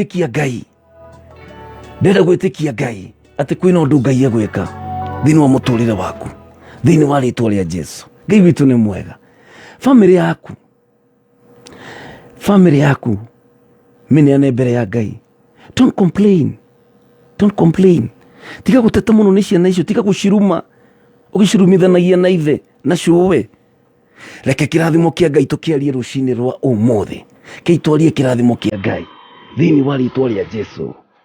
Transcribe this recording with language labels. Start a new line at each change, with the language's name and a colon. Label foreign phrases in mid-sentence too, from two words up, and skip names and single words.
Kikuyu: gwĩtĩkia Ngai atĩ kwĩna ũndũ Ngai agwĩka thĩinĩ wa mũtũrĩre waku thĩinĩ wa rĩtwa rĩa Jesu Ngai witũ nĩ mwega family yaku mene ane mbere ya Ngai.
English: Don't complain. Don't complain.
Kikuyu: Tiga guteta muno ni ciana icio, tiga guciruma. Ugicirumithanagia na ithe na cuwe. Reke kirathimo kia Ngai tukiarie rucini rwa umuthi. Ke itwarie kirathimo kia Ngai thiini wa ritwa ria Jesu.